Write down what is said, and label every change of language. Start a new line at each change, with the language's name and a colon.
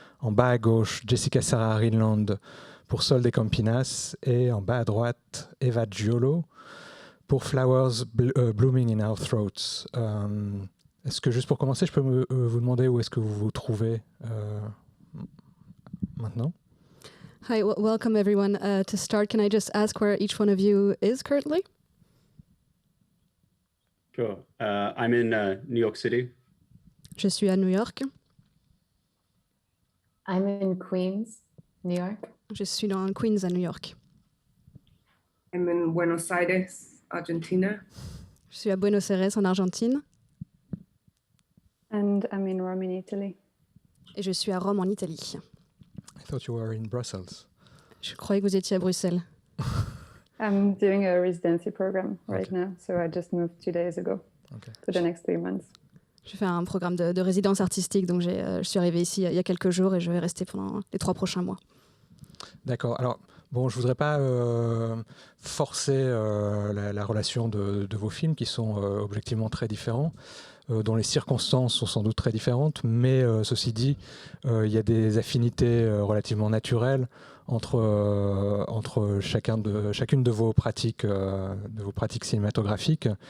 French: En bas à gauche, Jessica Sarah Rinland pour Sol des Campinas. Et en bas à droite, Eva Giolo pour Flowers Blooming in Our Throats. Est-ce que, juste pour commencer, je peux vous demander où est-ce que vous vous trouvez maintenant?
English: Hi, welcome everyone. To start, can I just ask where each one of you is currently? Sure. I'm in New York City.
French: Je suis à New York.
English: I'm in Queens, New York.
French: Je suis dans Queens à New York.
English: I'm in Buenos Aires, Argentina.
French: Je suis à Buenos Aires en Argentine.
English: And I'm in Rome, in Italy.
French: Et je suis à Rome en Italie.
English: I thought you were in Brussels.
French: Je croyais que vous étiez à Bruxelles.
English: I'm doing a residency program right now, so I just moved 2 days ago for the next 3 months.
French: Je fais un programme de résidence artistique, donc je suis arrivée ici il y a quelques jours et je vais rester pendant les 3 prochains mois. D'accord. Alors, bon, je ne voudrais pas forcer la relation de vos films, qui sont objectivement très différents, dont les circonstances sont sans doute très différentes, mais ceci dit, il y a des affinités relativement naturelles entre chacune de vos pratiques cinématographiques.